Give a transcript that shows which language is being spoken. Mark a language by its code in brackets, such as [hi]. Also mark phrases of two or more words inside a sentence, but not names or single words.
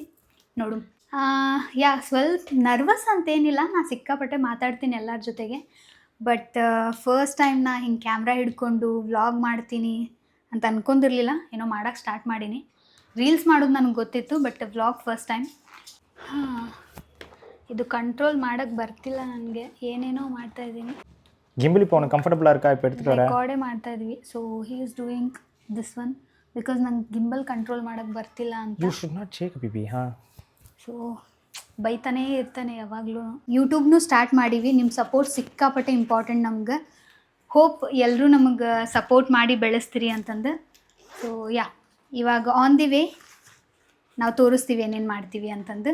[kn] ನೋಡು, ಸ್ವಲ್ಪ ನರ್ವಸ್ ಅಂತೇನಿಲ್ಲ, ನಾನು ಸಿಕ್ಕಾಪಟ್ಟೆ ಮಾತಾಡ್ತೀನಿ ಎಲ್ಲರ ಜೊತೆಗೆ. ಬಟ್ [en] first time [kn] ನಾ ಹಿಂಗೆ ಕ್ಯಾಮ್ರಾ ಹಿಡ್ಕೊಂಡು ವ್ಲಾಗ್ ಮಾಡ್ತೀನಿ ಅಂತ ಅನ್ಕೊಂಡಿರಲಿಲ್ಲ. ಏನೋ ಮಾಡೋಕ್ಕೆ ಸ್ಟಾರ್ಟ್ ಮಾಡೀನಿ. ರೀಲ್ಸ್ ಮಾಡೋದು ನನಗೆ ಗೊತ್ತಿತ್ತು, ಬಟ್ [en] vlog first time. [ta] இது கண்ட்ரோல் [kn] ಮಾಡಕ್ಕೆ ಬರ್ತಿಲ್ಲ ನನಗೆ, ಏನೇನೋ ಮಾಡ್ತಾ ಇದ್ದೀನಿ. [ta] ಗಿಂಬಲ್ இப்போ உனக்கு கம்ஃபர்ட்டபிளா இருக்கா? இப்போ எடுத்துட்டு வரேன். [kn] ರೆಕಾರ್ಡೇ ಮಾಡ್ತಾ ಇದ್ವಿ. [en] so he is doing this one because [kn] ನಂಗೆ [en] gimbal control [kn] ಮಾಡಕ್ಕೆ ಬರ್ತಿಲ್ಲ ಅಂತ. [en] you should not shake baby. [kn] ಸೊ ಬೈತಾನೇ ಇರ್ತಾನೆ ಯಾವಾಗಲೂ. ಯೂಟ್ಯೂಬ್ನು ಸ್ಟಾರ್ಟ್ ಮಾಡೀವಿ. ನಿಮ್ಮ ಸಪೋರ್ಟ್ ಸಿಕ್ಕಾಪಟ್ಟೆ ಇಂಪಾರ್ಟೆಂಟ್ ನಮ್ಗೆ. ಹೋಪ್ ಎಲ್ಲರೂ ನಮಗೆ ಸಪೋರ್ಟ್ ಮಾಡಿ ಬೆಳೆಸ್ತೀರಿ ಅಂತಂದು. ಸೊ ಇವಾಗ [en] on the way [kn] ನಾವು ತೋರಿಸ್ತೀವಿ ಏನೇನು ಮಾಡ್ತೀವಿ ಅಂತಂದು.